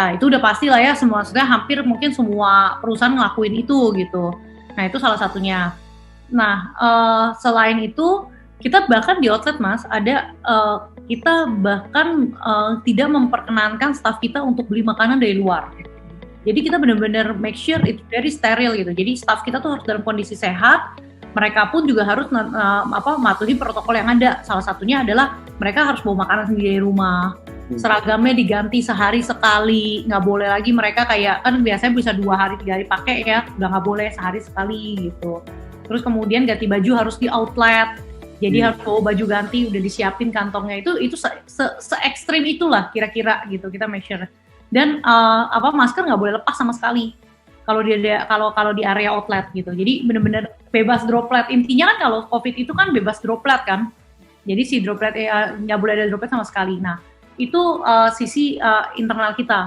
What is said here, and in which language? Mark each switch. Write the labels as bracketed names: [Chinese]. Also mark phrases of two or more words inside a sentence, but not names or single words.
[Indonesian] Itu udah pasti lah ya, sudah hampir mungkin semua perusahaan ngelakuin itu gitu. Nah itu salah satunya. Nah selain itu kita bahkan di outlet Mas kita bahkan tidak memperkenankan staff kita untuk beli makanan dari luar. Jadi kita benar-benar [English] make sure it's very steril [Indonesian] gitu. Jadi staff kita tuh harus dalam kondisi sehat. Mereka pun juga harus mematuhi protokol yang ada. Salah satunya adalah mereka harus bawa makanan sendiri dari rumah. Seragamnya diganti sehari sekali. Nggak boleh lagi mereka kayak kan biasanya bisa 2 hari 3 hari pakai ya. Udah nggak boleh sehari sekali gitu. Terus kemudian ganti baju harus di outlet. Jadi harus bawa baju ganti, udah disiapin kantongnya. Itu se-ekstrim itulah kira-kira gitu kita [English] make sure. [Indonesian] Dan masker nggak boleh lepas sama sekali kalau di area outlet gitu. Jadi benar-benar bebas droplet. Intinya kan kalau COVID itu kan bebas droplet kan. Jadi si droplet nggak boleh ada droplet sama sekali. Nah itu sisi internal kita.